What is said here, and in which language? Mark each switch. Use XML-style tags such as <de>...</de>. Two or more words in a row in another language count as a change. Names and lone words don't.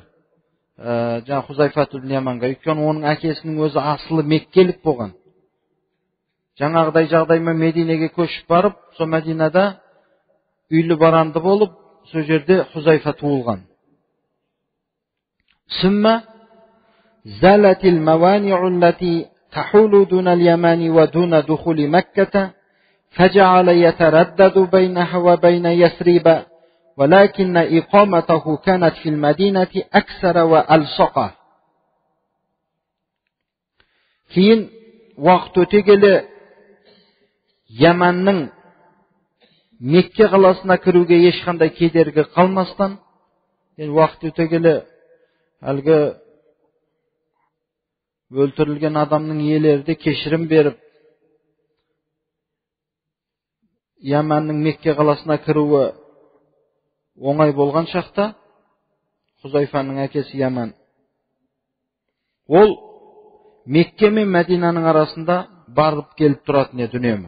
<kk>Жаңа Хузайфа ибн Яманға. Өйткені оның әкесінің өзі асылы Меккелік болған. Жаңағыдай жағдаймен Мединеге көшіп барып, сол Мәдинада үйлі баранды болып, сол жерде Хузайфа туылған.</kk> <ar>ثم زالت الموانع التي تحول دون اليمان ودون دخول مكة فجعل يتردد بينها وبين يثرب ولكن إقامته كانت في المدينة أكثر وألصق.</ar> <kk>Кейін уақыт өте келе Яманның Мекке қаласына кіруге ешқандай кедергі қалмастан, уақыт өте келе әлгі өлтірілген адамның иелері де кешірім беріп, Яманның Мекке қаласына кіруі оңай болған шақта, Хузайфаның әкесі Яман, ол Мекке мен Мәдинаның арасында барып келіп тұратын еді үнемі.</kk>